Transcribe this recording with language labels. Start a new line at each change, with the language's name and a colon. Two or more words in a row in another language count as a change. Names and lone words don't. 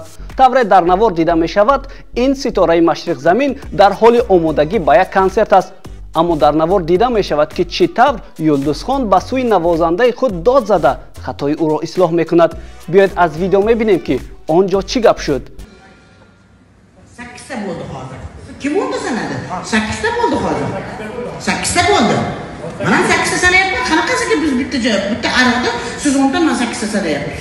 Tajik: тавре дар навор дида мешавад, ин ситораи Машриқзамин дар ҳоли омодагӣ ба як консерт аст. аммо дар навор дида мешавад ки чӣ тавр Юлдузхон ба сӯи навозандаи худ дод зада хатои ӯро ислоҳ мекунад. биёед аз видео мебинем ки он ҷо чӣ гап шуд.
Uzbek: Sakkizta bo'ldi hozir. Kim o'nta sanadi? 8ta bo'ldi hozir. 8ta bo'ldi. Men ham 8ta sanayapman. Qanaqasiga biz bitta aroqda siz 10ta, men 8ta sanayapmiz.